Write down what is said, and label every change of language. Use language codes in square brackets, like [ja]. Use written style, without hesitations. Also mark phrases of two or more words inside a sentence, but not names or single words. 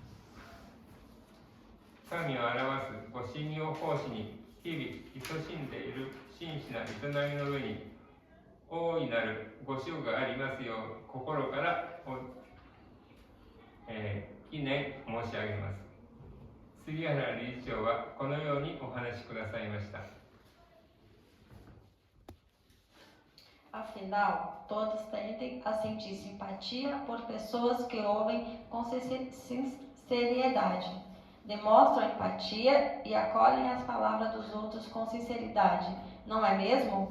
[ja] 神を表すご信用奉仕に日々勤しんでいる真摯な営みの上に大いなるご賞がありますよう心から記念申し上げます。杉原理事長はこのようにお話しくださいました。 [pt] Afinal, todos tendem a sentir simpatia por pessoas que ouvem com seriedade, demonstram empatia e acolhem as palavras dos outros com sinceridade, não é mesmo?